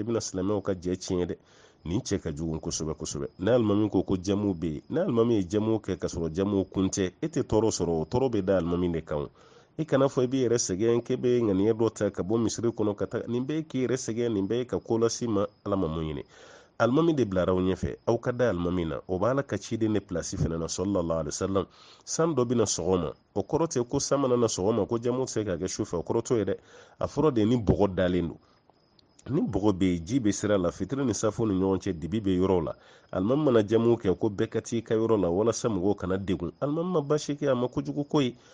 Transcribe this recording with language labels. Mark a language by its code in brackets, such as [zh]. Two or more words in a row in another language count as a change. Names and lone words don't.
[bm] i bɛna silamɛw ka jɛ tiɲɛ dɛ nin cɛ ka jugu kosɛbɛ kosɛbɛ ni alimami ko jamu bɛ yen ni alimami ye jamu kɛ ka sɔrɔ jamu kun tɛ e tɛ tɔɔrɔ sɔrɔ o tɔɔrɔ bɛ da alimami de kan i kana fɔ i b'i yɛrɛ sɛgɛn k'e bɛ ŋaniya dɔ ta ka bɔ misiri kɔnɔ ka taa nin bɛɛ k'i yɛrɛ sɛgɛn nin bɛɛ ka ko lase ma ala ma mun ɲini alimami de bilara aw ɲɛfɛ aw ka da alimami na o b'a la ka ciden de pilasi fana na [ar] صلى الله عليه وسلم [bm] san dɔ bɛna sɔgɔma o kɔrɔ tɛ ko san mana na sɔgɔma ko jamu tɛ se ka kɛ su fɛ o kɔrɔ t'o ye dɛ a fɔra de ni bɔgɔ dalen don ni bɔgɔ bɛ yen ji bɛ sira la fitiri ni safo ni ɲɔgɔn cɛ dibi bɛ yɔrɔ la alimami mana jamu kɛ ko bɛɛ ka t'i ka yɔrɔ la walasa mɔgɔw kana degun alimami ma baasi kɛ a ma kojugu ko ye